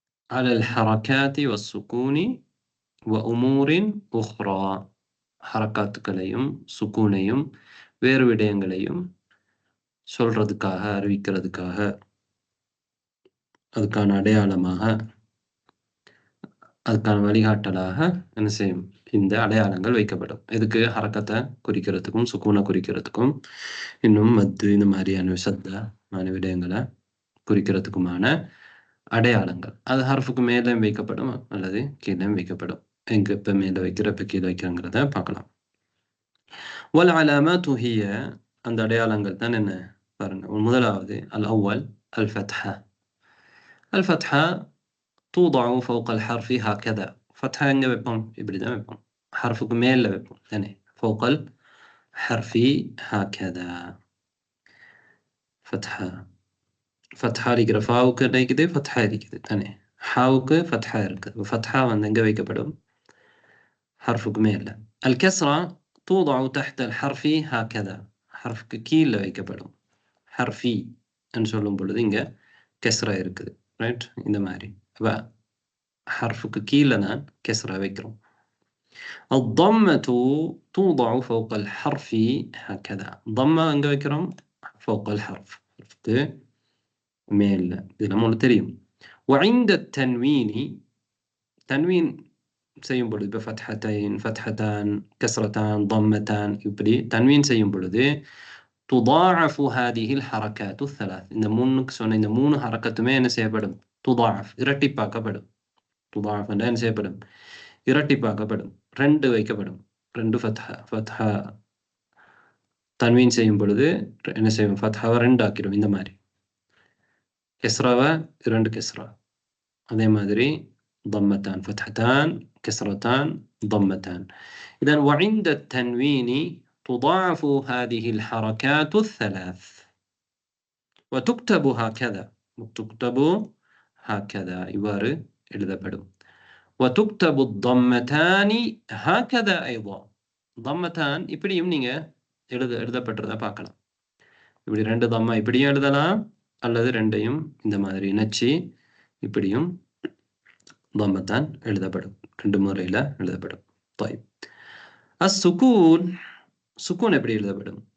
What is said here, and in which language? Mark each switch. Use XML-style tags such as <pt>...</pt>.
<ar>على الحركات والسكون وأمور أخرى.</ar> <ta>حركاتகளையும் சுக்கூனையும் வேறு விடயங்களையும் சொல்றதுக்காக, அறிவிக்கிறதுக்காக, அதுக்கான அடையாளமாக, அதுக்கான வழிகாட்டலாக என்ன செய்யும்? இந்த அடையாளங்கள் வைக்கப்படும். இதுக்கு ஹரக்கத்தை குறிக்கிறதுக்கும் சுக்கூனை குறிக்கிறதுக்கும் இன்னும் மத்து இந்த மாதிரியான சத்தமான விடயங்களை குறிக்கிறதுக்குமான அடையாளங்கள். அது ஹர்ஃபுக்கு மேலே வைக்கப்படும் அல்லது கீழே வைக்கப்படும். எங்க இப்ப மேலே வைக்கிற இப்ப கீழே வைக்கிறங்கிறத பார்க்கலாம். வல் அலாமாத்து ஹிய, அந்த அடையாளங்கள் தான் என்ன பாருங்க. முதலாவது அல் அவ்வல் அல் ஃபத்ஹா.</ta> <ar>அல் ஃபத்ஹா توضع فوق الحرف هكذا.</ar> <ta>فتحة எங்க வைப்போம்? இப்படிதான் வைப்போம். ஹர்ஃபுக்கு மேல வைப்போம் தானே.</ta> <ar>فوق الحرف هكذا.</ar> <ta>فتحة فتحة இருக்கிற ஃபாவுக்கு இருக்குது, ஃபத்ஹா இருக்குது தானே. ஹாவுக்கு ஃபத்ஹா இருக்குது. ஃபத்ஹா வந்து எங்க வைக்கப்படும்? ஹர்ஃபுக்கு மேல.</ta> <ar>அல் கஸ்ரா توضع تحت الحرف هكذا.</ar> <ta>ஹர்ஃபுக்கு கீழே வைக்கப்படும். ஹர்ஃபி என்று சொல்லும் பொழுது இங்க கஸ்ரா இருக்குது. ரைட், இந்த மாதிரி. அப்ப</ta> <ar>حرفك كيلنا كسرة</ar> <ta>வைக்கிறோம்.</ta> <ar>الضمة توضع فوق الحرف هكذا.</ar> <ta>ضمة எங்க வைக்கிறோம்?</ta> <ar>فوق الحرف. عرفت؟</ar> <ta>மேல. இது நம்மளுக்கு தெரியும்.</ta> <ar>وعند التنوين تنوين</ar> <ta>செய்யும் பொழுது</ta> <ar>فتحتين فتحتان كسرتان ضمتان இப்படி تنوين செய்யும் பொழுது تضاعف هذه الحركات الثلاث.</ar> <ta>இந்த மூணுக்கு சொன்ன இந்த மூணு ஹரக்கத்துமே என்ன செய்யப்படும்?</ta> <ar>تضاعف,</ar> <ta>இரட்டிப்பாக்கப்படும். துதாஃப் என்ன செய்யப்படும்? இரட்டிப்பாக்கப்படும். ரெண்டு வைக்கப்படும். ரெண்டு ஃபத்ஹா தன்வீன் செய்யும் பொழுது என்ன செய்யும்? ஃபத்ஹாவை ரெண்டு ஆக்கிடும். இந்த மாதிரி கெஸ்ராவை இரண்டு கெஸ்ரா. அதே மாதிரி</ta> <ar>ضمتان فتحتان كسرتان ضمتان. إذن وعند التنوين تضاعف هذه الحركات الثلاث وتكتب هكذا. تكتب هكذا</ar> <ta>இவ்வாறு எழுதப்படும்.</ta> <ar>وتكتب الضمتان هكذا أيضا.</ar> <ta>ضمتان இப்படியும் நீங்க எழுதப்பட்டதை பார்க்கலாம். இப்படி ரெண்டு தம்மா இப்படியும் எழுதலாம், அல்லது ரெண்டையும் இந்த மாதிரி இணைச்சி இப்படியும் ضمتان எழுதப்படும். ரெண்டு முறையில எழுதப்படும்.</ta> <ar>طيب, السكون</ar> <ta>சுக்கூன் எப்படி எழுதப்படும்?</ta>